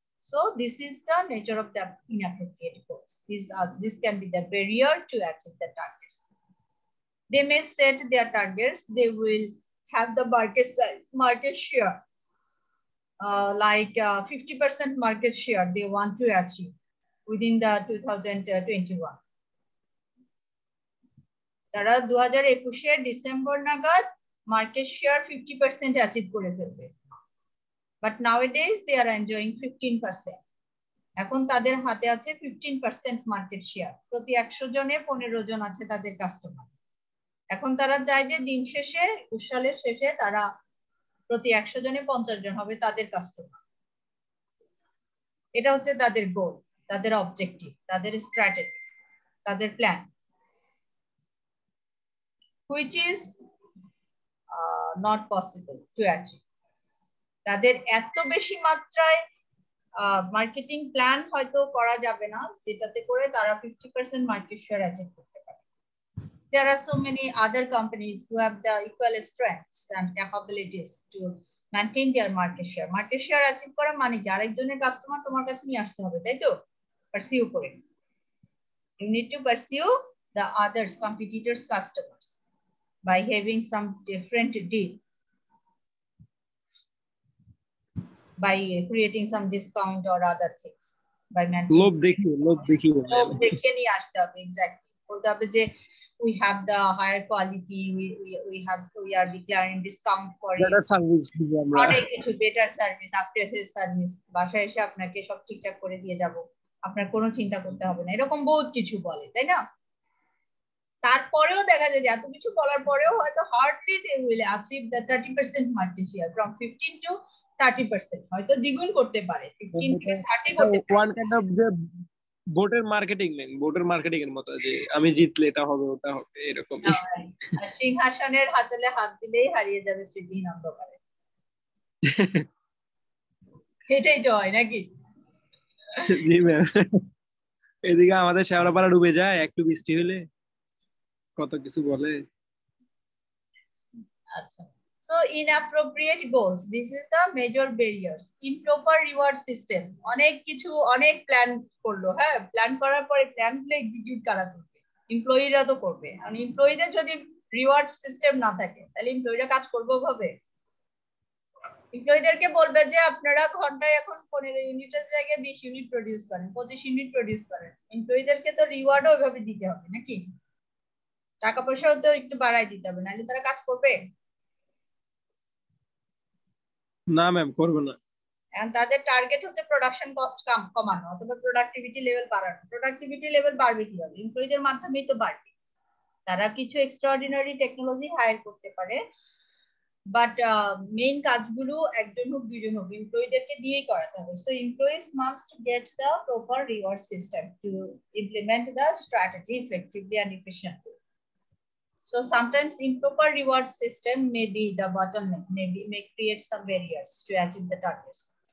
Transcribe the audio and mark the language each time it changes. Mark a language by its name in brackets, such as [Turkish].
[English] So this is the nature of the inappropriate goals. This can be the barrier to achieve the targets. They may set their targets. They will have the market share, like 50% market share they want to achieve within the 2021. [Bangla] তারা 2021 December নাগাদ market share 50% achieve করে ফেলবে। [English] But nowadays they are enjoying 15%. [Bangla] এখন তাদের হাতে আছে 15% market share. প্রতি 100 জনে 15 জন আছে তাদের কাস্টমার। এখন তারা চায় যে দিন শেষে, সালের শেষে তারা প্রতি 100 জনে 50 জন হবে তাদের কাস্টমার। এটা হচ্ছে তাদের গোল, তাদের অবজেক্টিভ, তাদের স্ট্র্যাটেজি, তাদের plan, [English] which is not possible to achieve. [Bangla] তাদের এত বেশি মাত্রায় মার্কেটিং প্ল্যান হয়তো করা যাবে না যেটাতে করে তারা 50% মার্কেট শেয়ার অ্যাচিভ করতে পারে। [English] There are so many other companies who have the equal strengths and capabilities to maintain their market share. [Bangla] Market share achieve করা মানে কি আরেকজনের কাস্টমার তোমার কাছে নিয়ে আসতে হবে, তাই তো? পারসিউ করে। [English] You need to pursue the others, competitors' customers by having some different deal, by creating some discount or other things, by maintaining [Bangla] লোভ দেখিয়ে নিয়ে আসতে হবে। Exactly. বলতে হবে যে [English] we have the higher quality, we are declaring discount for better service [Bangla] দিব আমরা, অনেক কিছু better service, after sales service, বাসায় এসে আপনাকে সব ঠিকঠাক করে দিয়ে যাব, আপনার কোনো চিন্তা করতে হবে না, এরকম বহুত কিছু বলে, তাই না? তারপরেও দেখা যায় যে এত কিছু বলার পরেও হয়তো [English] hardly they will achieve the 30% market share, from 15 to 30%, [Bangla] হয়তো দ্বিগুণ করতে পারে, 15 থেকে 30 করতে পারে। ওয়ান কাইন্ড অফ যে ভোটের মার্কেটিং এর মতো, যে আমি জিতলে এটা হবে ওটা হবে এরকম। আর সিংহাসনের হাতলে হাত দিলেই হারিয়ে যাবে স্মৃতিহীন অন্ধকারে, এটাই তো হয় নাকি? জি ম্যাম, এদিকে আমাদের শ্যাওড়াপাড়া ডুবে যায় একটু বৃষ্টি হলে, কত কিছু বলে। [English] আচ্ছা, so inappropriate goals, this is the major barriers. [Bangla] Improper reward system, অনেক কিছু অনেক প্ল্যান করলো, হ্যাঁ প্ল্যান করার পরে প্ল্যান গুলো এক্সিকিউট করা করবে, এমপ্লয়িরা তো করবে, আর এমপ্লয়িদের যদি রিওয়ার্ড সিস্টেম না থাকে তাহলে এমপ্লয়িরা কাজ করবে ভাবে? এমপ্লয়িদেরকে বলবে যে আপনারা ঘন্টায় এখন 15 ইউনিটের জায়গায় 20 ইউনিট প্রডিউস করেন, 25 ইউনিট প্রডিউস করেন, এমপ্লয়িদেরকে তো রিওয়ার্ডও ওইভাবে দিতে হবে নাকি? টাকা পয়সাও তো একটু বাড়াই দিতে হবে, নাহলে তারা কাজ করবে না ম্যাম, করবো না। and তাদের টার্গেট হচ্ছে প্রোডাকশন কস্ট কমানো অথবা প্রোডাক্টিভিটি লেভেল বাড়ানো। প্রোডাক্টিভিটি লেভেল বাড়বে কিভাবে? এমপ্লয়িদের মাধ্যমেই তো বাড়বে। তারা কিছু এক্সট্রাঅর্ডিনারি টেকনোলজি হায়ার করতে পারে, বাট মেইন কাজগুলো একজন হোক দুইজন হোক এমপ্লয়িদেরকে দিয়েই করাতে হবে। [English] So employees must get the proper reward system to implement the strategy effectively and efficiently. So sometimes improper reward system may be the bottleneck, may create some barriers to achieve the targets.